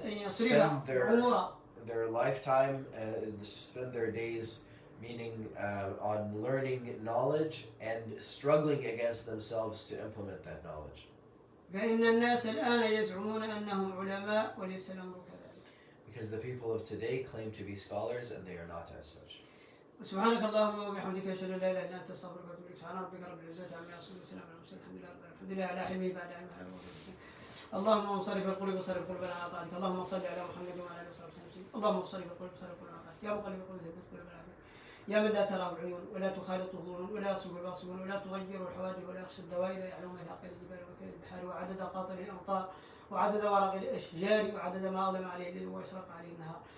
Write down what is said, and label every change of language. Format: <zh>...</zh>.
<en>spend their lifetime, spend their days, meaning on learning knowledge and struggling against themselves to implement that knowledge.</en> <ar>فإن الناس الآن يزعمون أنهم علماء وليس الأمر كذلك.</ar> <en>Because the people of today claim to be scholars and they are not as such.</en> <ar>سبحانك اللهم وبحمدك أشهد أن لا إله إلا أنت أستغفرك وأتوب إليك. سبحان ربك رب العزة عما يصفون وسلام على المرسلين الحمد لله على حلمه بعد علمه. اللهم صرف القلوب وصرف قلوبنا على طاعتك. اللهم صل على محمد وعلى آله وصحبه وسلم. اللهم صرف القلوب وصرف قلوبنا على طاعتك. يا مقلب القلوب ثبت قلوبنا على طاعتك. يا من لا تراه العيون ولا تخالط الظنون ولا يصب الباصرون ولا تغير الحوادث ولا يخشى الدوائر يعلم مثاقيل الجبال وكيل البحار وعدد قاطر الأمطار وعدد ورق الأشجار وعدد ما أظلم عليه الليل ويشرق عليه النهار.</ar>